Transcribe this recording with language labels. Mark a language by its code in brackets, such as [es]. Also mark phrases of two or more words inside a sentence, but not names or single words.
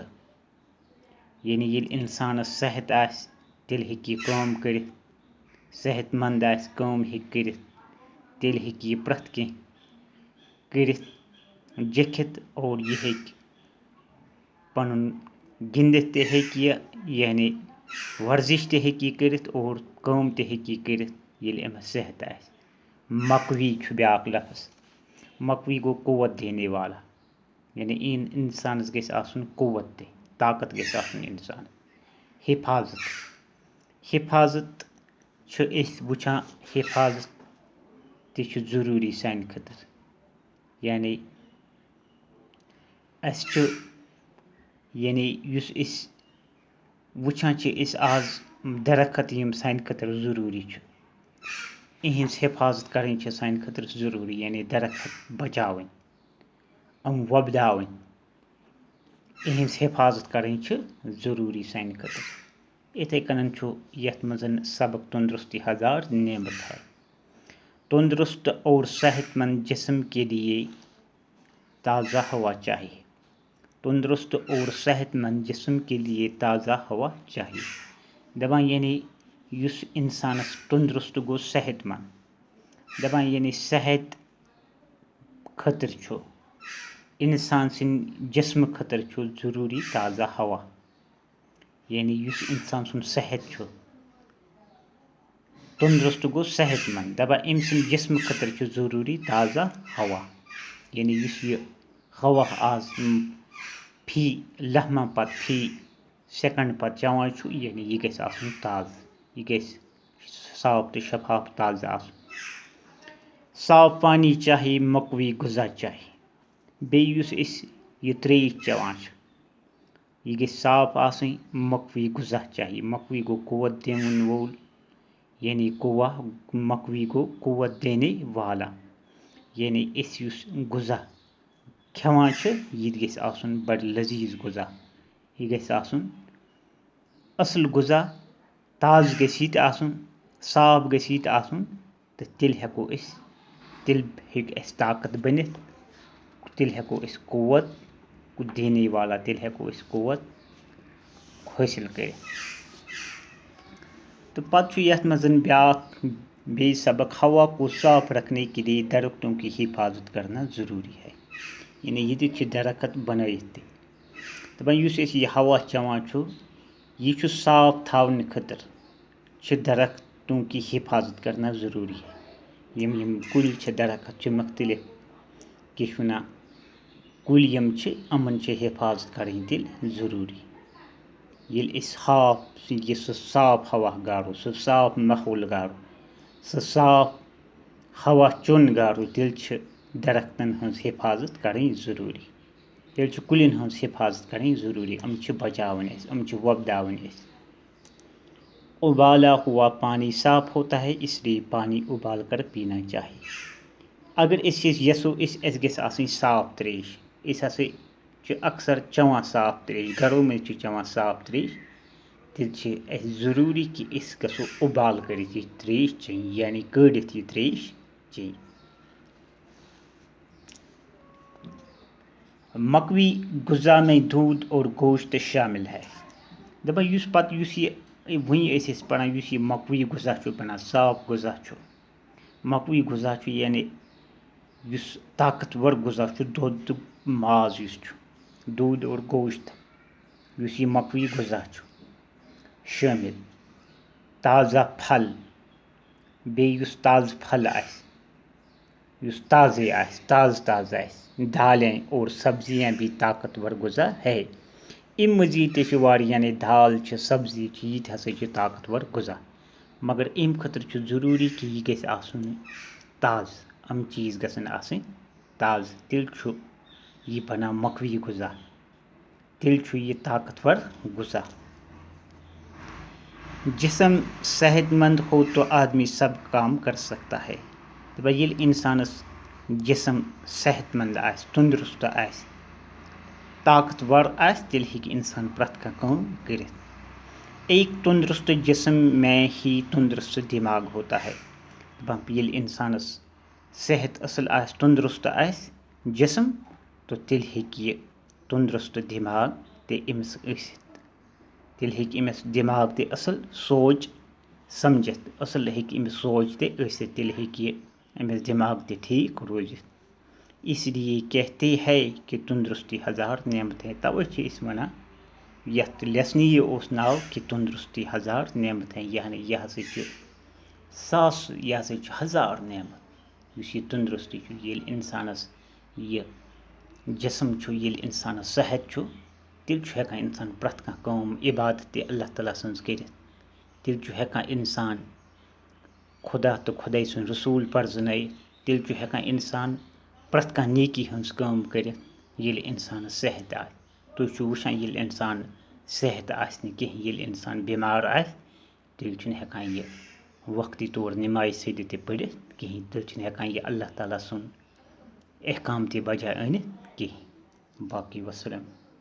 [ks] یعنی ییٚلہِ اِنسانَس صحت آسہِ تیٚلہِ ہیٚکہِ یہِ کٲم کٔرِتھ، صحت مند آسہِ کٲم ہیٚکہِ کٔرِتھ، تیٚلہِ ہیٚکہِ یہِ پرٛٮ۪تھ کینٛہہ کٔرِتھ جِکھِتھ، اور یہِ ہیٚکہِ پَنُن گِنٛدِتھ تہِ ہیٚکہِ یہِ، یعنی ورزش تہِ ہیٚکہِ یہِ کٔرِتھ اور کٲم تہِ ہیٚکہِ یہِ کٔرِتھ ییٚلہِ أمِس صحت آسہِ۔ مقوی چھُ بیٛاکھ لفظ۔ مقوی گوٚو [ur] قوت دینے والا، [ks] یعنی اِنسانَس گژھِ آسُن قوت تہِ، طاقت گژھِ آسُن اِنسان۔ حفاظت، حفاظت چھُ أسۍ وٕچھان، حفاظت تہِ چھُ ضروٗری سانہِ خٲطرٕ۔ یعنی اَسہِ چھُ، یعنی یُس أسۍ وٕچھان چھِ أسۍ آز درخت یِم سانہِ خٲطرٕ ضروٗری چھُ، یِہِنٛز حفاظت کَرٕنۍ چھِ سانہِ خٲطرٕ ضروٗری۔ یعنی درخت بچاوٕنۍ، یِم وۄپداوٕنۍ، یِہِنٛز حفاظت کَرٕنۍ چھِ ضروٗری سانہِ خٲطرٕ۔ یِتھَے کٔنۍ چھُ یَتھ منٛز سبق [ur] تندرستی ہزار نعمت ہے۔ تندرست اور صحت مند جسم کے لیے تازہ ہوا چاہیے۔ تندرست اور صحت مند جسم کے لیے تازہ ہوا چاہیے۔ [ks] دَپان یعنی یُس اِنسانَس تندرست گوٚو صحت مند، دَپان یعنی صحت خٲطرٕ چھُ، اِنسان سٕنٛدِ جسمہٕ خٲطرٕ چھُ ضروٗری تازہ ہوا۔ یعنی یُس اِنسان سُنٛد صحت چھُ، تندرست گوٚو صحت مند، دَپان أمۍ سٕنٛدِ جسمہٕ خٲطرٕ چھُ ضروٗری تازہ ہوا۔ یعنی یُس یہِ ہوا آز فی لمحہ پتہٕ فی سیکنڈ پتہٕ چٮ۪وان چھُ، یعنی یہِ گژھِ آسُن تازٕ، یہِ گژھِ صاف تہٕ شفاف تازٕ آسُن۔ [ur] صاف پانی چاہیے، مقوی غذا چاہیے۔ [ks] بیٚیہِ یُس أسۍ یہِ ترٛیش چٮ۪وان چھِ، یہِ گژھِ صاف آسٕنۍ، [ur] مقوی غذا چاہیے۔ [ks] مقوی گوٚو قوت دِوَن وول، یعنی مقوی گوٚو [ur] قوت دینے والا۔ [ks] یعنی أسۍ یُس غذا کھٮ۪وان چھِ یہِ تہِ گژھِ آسُن بڑٕ لذیذ غذا، یہِ گژھِ آسُن اَصٕل غذا، تازٕ گژھِ یہِ تہِ آسُن، صاف گژھِ یہِ تہِ آسُن، تہٕ تیٚلہِ ہٮ۪کو أسۍ، تیٚلہِ ہیٚکہِ اَسہِ طاقت بٔنِتھ، تیٚلہِ ہٮ۪کو أسۍ [ur] قوت دینے والا، [ks] تیٚلہِ ہٮ۪کو أسۍ قوت حٲصِل کٔرِتھ۔ تو پتہٕ چھُ یَتھ منٛز بیٛاکھ بیٚیہِ سبق، [ur] ہوا کو صاف رکھنے کے لیے درختوں کی حفاظت کرنا ضروٗری ہے۔ [ks] یعنی ییٚتہِ چھِ درخت بنٲیِتھ تہِ، دَپان یُس أسۍ یہِ ہوا چٮ۪وان چھُ، یہِ چھُ صاف تھاونہٕ خٲطرٕ چھِ [ur] درختوں کی حفاظت کرنا ضروٗری ہے۔ [ks] یِم کُلۍ چھِ، درخت چھِ مختلف، کیٛاہ چھِ وَنان، کُلۍ یِم چھِ، یِمن چھِ حفاظت کَرٕنۍ تیٚلہِ ضروٗری۔ ییٚلہِ أسۍ یہِ سُہ صاف ہوا گاڑو، سُہ صاف ماحول گاڑو، سُہ صاف ہوا چوٚن گاڑو، تیٚلہِ چھِ درختن ہٕنٛز حفاظت کَرٕنۍ ضروٗری۔ تیٚلہِ چھُ کُلٮ۪ن ہٕنٛز حِفاظت کَرٕنۍ ضروٗری یِم چھِ بچاوٕنۍ أسۍ یِم چھِ وۄپداوٕنۍ أسۍ [ur] ابالا ہوا پانی صاف ہوتا ہے اس لیے پانی ابال کر پینا چاہیے [ks] اگر أسۍ یژھو اَسہِ گژھِ آسٕنۍ صاف ترٛیش أسۍ ہسا چھِ اکثر چٮ۪وان صاف ترٛیش گرو منٛز چھِ چٮ۪وان صاف ترٛیش تیٚلہِ چھِ اَسہِ ضروٗری کہِ أسۍ گژھو اُبال کٔرِتھ یہِ ترٛیش چیٚنۍ یعنی کٲڑِتھ یہِ ترٛیش چیٚنۍ [ur] مکوی غذا میں دودھ اور گوشت شامل ہے [ks] دَپان یُس یہِ وٕنی ٲسۍ أسۍ پَران یُس یہِ مکوی غذا چھُ بَنان صاف غذا چھُ مکوی غذا چھُ یعنی یُس طاقتور غذا چھُ دۄد تہٕ ماز یُس چھُ [ur] دودھ اور گوشت [ks] یُس یہِ مکوی غذا چھُ شٲمِل تازہ پھل بیٚیہِ یُس تازٕ پھل آسہِ یُس تازے آسہِ تازٕ آسہِ [ur] دالیں اور سبزیاں بھی طاقتور غذا ہے [ks] اَمہِ مٔزیٖد تہِ چھِ واریاہ یعنی دال چھِ سبزی چھِ یہِ تہِ ہسا چھِ طاقتور غذا مگر اَمہِ خٲطرٕ چھُ ضروٗری کہِ یہِ گژھِ آسُن تازٕ یِم چیٖز گژھن آسٕنۍ تازٕ تیٚلہِ چھُ یہِ بنان مکوی غذا تیٚلہِ چھُ یہِ طاقتور غذا [ur] جسم صحت مند ہو تو آدمی سب کام کر سکتا ہے [ks] دَپان ییٚلہِ اِنسانَس جسم صحت مند آسہِ تندرست آسہِ طاقتور آسہِ تیٚلہِ ہیٚکہِ اِنسان پرٛٮ۪تھ کانٛہہ کٲم کٔرِتھ [ur] ایک تندرست جسم میں ہی تندرست دٮ۪ماغ ہوتا ہے [ks] دَپان ییٚلہِ اِنسانَس صحت اَصٕل آسہِ تندرست آسہِ جسم تہٕ تیٚلہِ ہیٚکہِ یہِ تندرست دٮ۪ماغ تہِ أمِس ٲسِتھ تیٚلہِ ہیٚکہِ أمِس دٮ۪ماغ تہِ اَصٕل سونٛچ سمجھِتھ اَصٕل ہیٚکہِ أمِس سونٛچ تہِ ٲسِتھ تیٚلہِ ہیٚکہِ یہِ أمِس دٮ۪ماغ تہِ ٹھیٖک روٗزِتھ [ur] اس لیے کہتے ہے کہِ تندرستی ہزار نعمت [ks] ہے تَوَے چھِ أسۍ وَنان یَتھ لیسنہِ یہِ اوس ناو کہِ [ur] تندرستی ہزار نعمت ہے [ks] یعنی یہِ ہسا چھِ یہِ ہسا چھِ ہزار نعمت یُس یہِ تندرستی چھُ ییٚلہِ اِنسانَس یہِ جسم چھُ ییٚلہِ اِنسانَس صحت چھُ تیٚلہِ چھُ ہٮ۪کان اِنسان پرٛٮ۪تھ کانٛہہ کٲم عبادت تہِ اللہ تعالیٰ سٕنٛز کٔرِتھ تیٚلہِ چھُ ہٮ۪کان اِنسان خۄدا تہٕ خۄداے سُنٛد رسوٗل پرزنٲیِتھ تیٚلہِ چھُ ہٮ۪کان اِنسان پرٛٮ۪تھ کانٛہہ نیکی ہٕنٛز کٲم کٔرِتھ ییٚلہِ اِنسانَس صحت آسہِ تُہۍ چھُو وٕچھان ییٚلہِ اِنسان صحت آسہِ نہٕ کینٛہہ ییٚلہِ اِنسان بٮ۪مار آسہِ تیٚلہِ چھُنہٕ ہٮ۪کان یہِ وقتی طور نٮ۪مازِ سیٚدِ تہِ پٔرِتھ کِہیٖنۍ تیٚلہِ چھُنہٕ ہٮ۪کان یہِ اللہ تعالیٰ سُنٛد احکام تہِ بجاے أنِتھ کِہیٖنۍ باقٕے وَسلام